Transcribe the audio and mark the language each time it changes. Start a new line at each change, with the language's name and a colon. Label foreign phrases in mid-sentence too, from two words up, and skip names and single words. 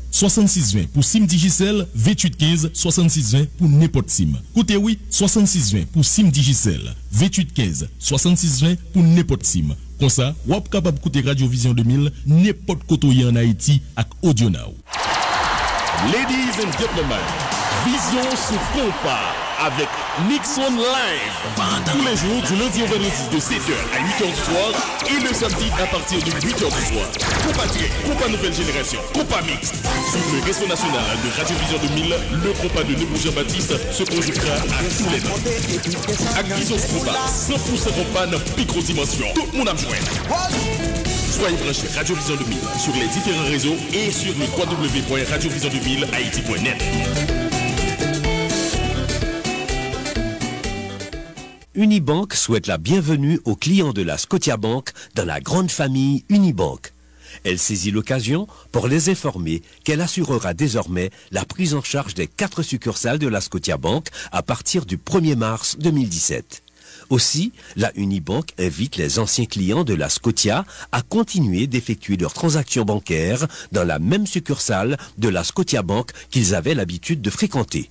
French: 6620 pour SIM Digicel, 2815 6620 pour n'importe SIM. Côté oui, 6620 pour SIM Digicel, 2815 6620 pour n'importe SIM. Comme ça, wap capable d'écouter Radio Vision 2000 n'importe côté en Haïti avec Audio Now.
English: Ladies and gentlemen,
French: Vision sur Compas avec Nixon Live. Tous les jours, du lundi au vendredi de 7h à 8h du soir et le samedi à partir de 8h du soir. Compas Trek, Compas Nouvelle Génération, Compas Mix. Sur le réseau national de Radio Vision 2000, le compas de Nebou Jean-Baptiste se conjuguera à tous les temps. Avec Vision sur Compas, 100% compas, micro-dimension. Tout le monde a joué. Soyez branchés Radio Vision 2000 sur les différents réseaux et sur le www.radiovision2000haiti.net. Unibank souhaite la bienvenue aux clients de la Scotiabank dans la grande famille Unibank. Elle saisit l'occasion pour les informer qu'elle assurera désormais la prise en charge des 4 succursales de la Scotiabank à partir du 1er mars 2017. Aussi, la Unibank invite les anciens clients de la Scotia à continuer d'effectuer leurs transactions bancaires dans la même succursale de la Scotiabank qu'ils avaient l'habitude de fréquenter.